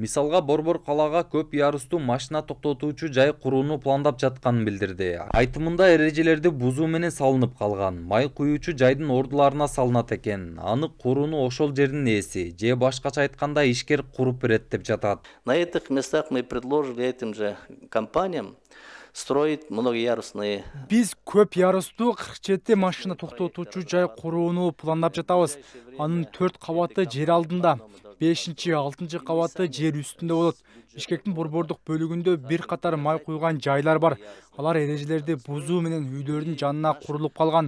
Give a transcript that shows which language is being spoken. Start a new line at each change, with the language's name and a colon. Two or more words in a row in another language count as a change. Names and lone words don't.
Kyrgyz: Мисалга Борбор калаага көп ярыстуу машина токтотуучу жай курууну пландап жатканын билдирди. Айтымында эрежелерди бузуу менен салынып калган. Май куюучу жайдын ордуларына салынат экен. Аны курууну ошол жердин ээси же башкача айтканда ишкер куруп берет деп жатат.
Russian: На этих местах мы предложили этим же компаниям строить многоярусные.
Kyrgyz: Биз көп ярыстуу 47 машина токтотуучу жай курууну пландап жатабыз. Анын 4 кабаты жер алдында, 5-6 кабаты жер үстүндө болот. Бишкектин борбордук бөлүгүндө бир катар май куйган жайлар бар. Алар эрежелерди бузуу менен үйлөрдүн жанына курулуп калган.